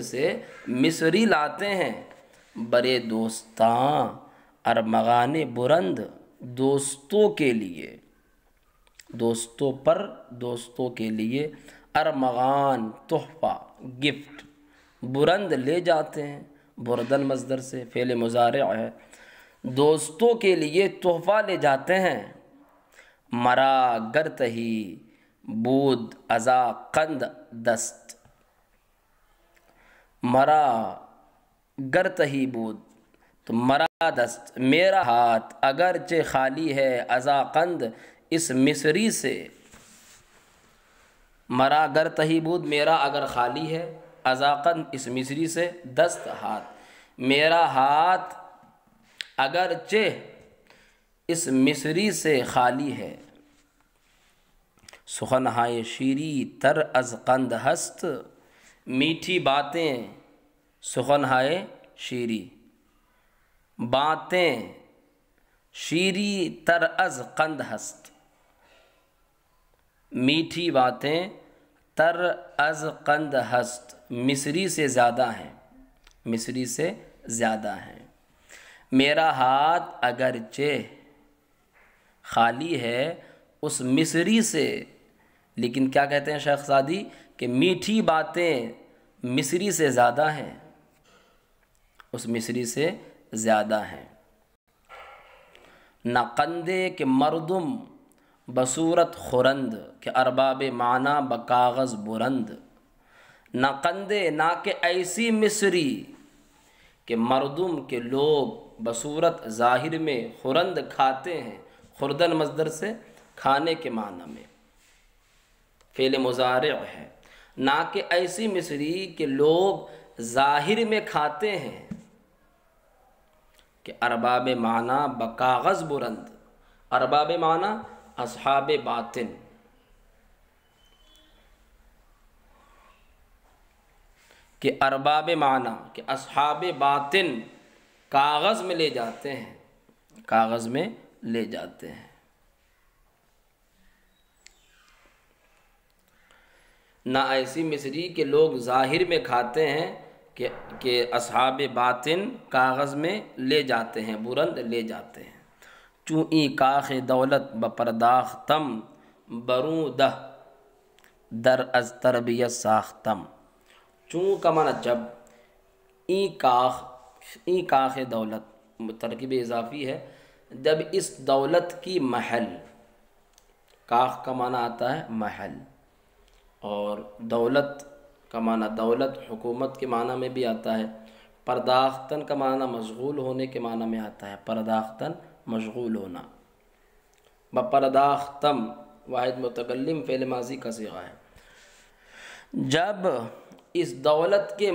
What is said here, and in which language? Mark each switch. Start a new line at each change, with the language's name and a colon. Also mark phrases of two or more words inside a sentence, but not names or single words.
Urdu: سے مصری لاتے ہیں،
Persian: برے دوستاں ارمغان برند،
Urdu: دوستوں کے لیے، دوستوں پر، دوستوں کے لیے، ارمغان تحفہ، گفٹ، برند لے جاتے ہیں، بردن مصدر سے، فعل مضارع ہے، دوستوں کے لیے تحفہ لے جاتے ہیں،
Persian: مرا گرتہی بود ازا قند دست، مرا گرتہی بود تو مرا دست،
Urdu: میرا ہاتھ اگرچہ خالی ہے،
Persian: ازا قند
Urdu: اس مصری سے،
Persian: مرا گرتہی بود
Urdu: میرا اگر خالی ہے،
Persian: ازا قند
Urdu: اس مصری سے، دست ہاتھ، میرا ہاتھ اگرچہ اس مصری سے خالی ہے،
Persian: سخن ہائے شیری تر از قند ہست،
Urdu: میٹھی باتیں،
Persian: سخن ہائے شیری، باتیں شیری تر از قند ہست،
Urdu: میٹھی باتیں
Persian: تر از قند
Urdu: ہست، مصری سے زیادہ ہیں، مصری سے زیادہ ہیں، میرا ہاتھ اگرچہ خالی ہے اس مصری سے، لیکن کیا کہتے ہیں شیخ سعدی کہ میٹھی باتیں مصری سے زیادہ ہیں، اس مصری سے زیادہ ہیں،
Persian: نہ قندے کہ مردم بصورت خورند، کہ ارباب معنی بکاغذ برند، نہ قندے
Urdu: نہ کہ ایسی مصری کہ مردم کے لوگ بصورت ظاہر میں خورند کھاتے ہیں، خوردن مصدر سے کھانے کے معنی میں، فعل مضارع ہے، نہ کہ ایسی مصری کہ لوگ ظاہر میں کھاتے ہیں،
Persian: کہ ارباب معنی بکاغذ برند، ارباب معنی
Urdu: اصحاب باطن،
Persian: کہ ارباب معنی
Urdu: کہ اصحاب باطن کاغذ میں لے جاتے ہیں، کاغذ میں لے جاتے ہیں، نہ ایسی مصری کہ لوگ ظاہر میں کھاتے ہیں کہ اصحاب باطن کاغذ میں لے جاتے ہیں، برند لے جاتے ہیں،
Persian: چوں ای کاخ دولت بپرداختم، بروں دہ در از تربیت ساختم،
Urdu: چوں کا معنی جب،
Persian: ای کاخ دولت
Urdu: ترکیب اضافی ہے، جب اس دولت کی محل، کاخ کا معنی آتا ہے محل، اور دولت کا معنی دولت حکومت کے معنی میں بھی آتا ہے، پرداختن کا معنی مشغول ہونے کے معنی میں آتا ہے، پرداختن مشغول ہونا، بپرداختم واحد متکلم فعل ماضی کا صیغہ ہے، جب اس دولت کے